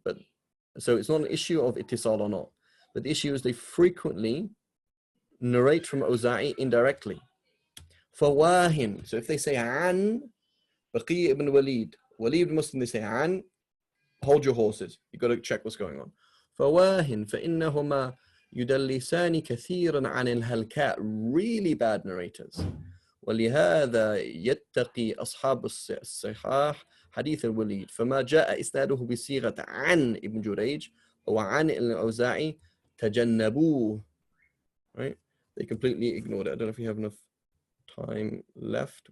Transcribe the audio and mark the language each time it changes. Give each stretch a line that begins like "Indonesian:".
English: But so it's not an issue of ittisal or not. But the issue is they frequently narrate from Awza'i indirectly. Fawahin. So if they say an Baqiyya ibn Walid, Walid ibn Muslim, they say an, hold your horses. You've got to check what's going on.
Arabic: فواهن فإنهما يدلسان كثيرا عن الهلكاء,
English: really bad narrators.
Arabic: ولهذا يتقي أصحاب الصحاح حديث الوليد فما جاء إسناده بصيغة عن ابن جريج أو عن الأوزاعي تجنبوه. Right?
English: They completely ignored it. I don't know if we have enough time left.